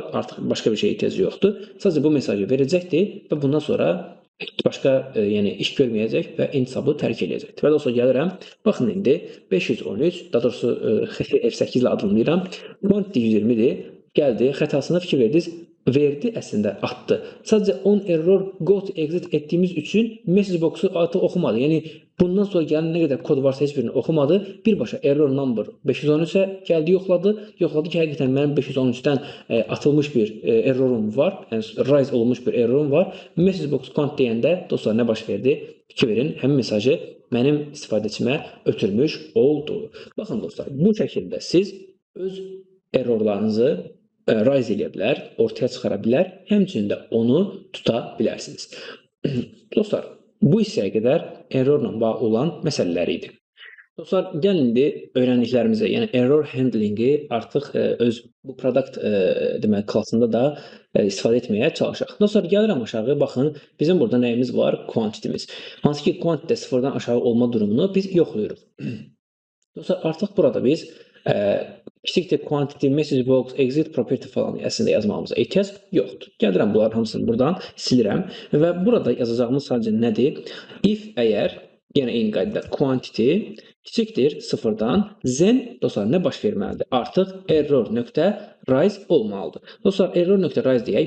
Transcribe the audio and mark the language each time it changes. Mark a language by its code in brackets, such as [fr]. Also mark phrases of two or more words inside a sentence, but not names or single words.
[az] Artıq başqa bir şey ehtiyacı yoxdur. Sadəcə bu mesajı verəcəkdir və bundan sonra başqa iş görməyəcək və intisabı tərk edəcəkdir. Və dostlar gəlirəm. Baxın indi 513, daha doğrusu F8 ilə adımlayıram. Quantity 120-dir. Gəldi, xətasına fikir verdiniz. Verdi əslində, atdı. Sadəcə [en] on error go to exit [az] etdiyimiz üçün [en] message boxu [az] artıq oxumadı. Yəni bundan sonra gələn nə qədər kod varsa heç birini oxumadı. Birbaşa [en] error number 513-ə [az] gəldi, yoxladı. Yoxladı ki, həqiqətən mənim 513-dən atılmış bir errorum var. Yəni rise olunmuş bir errorum var. [en] Message box count [az] deyəndə dostlar nə baş verdi? Fikir verin, həmin mesajı mənim istifadəçimə ötürmüş oldu. Baxın dostlar, bu şəkildə siz öz errorlarınızı rise eləyə bilər, ortaya çıxara bilər, həmçinin də onu tuta bilərsiniz. Dostlar, bu hissəyə qədər errorla bağlı olan məsələlər idi. Dostlar, gəlin indi öyrəndiklərimizə, yəni [en] error handlingi [az] artıq öz bu product deməli klassında da istifadə etməyə çalışaq. Dostlar, gəlirəm aşağı, baxın, bizim burada nəyimiz var? Quantity'miz. Hansı ki, quantity sıfırdan aşağı olma durumunu biz yoxlayırıq. Dostlar, artıq burada biz kiçikdir quantity, [en] message box, exit property [az] falan əslində yazmamıza ehtiyac yoxdur. Gəlirəm bunların hamısını buradan silirəm və burada yazacağımız sadəcə nədir? If əgər, yenə eyni qaydada quantity kiçikdir sıfırdan, then dostlar nə baş verməlidir? Artıq error.rise olmalıdır. Dostlar, error.rise deyək.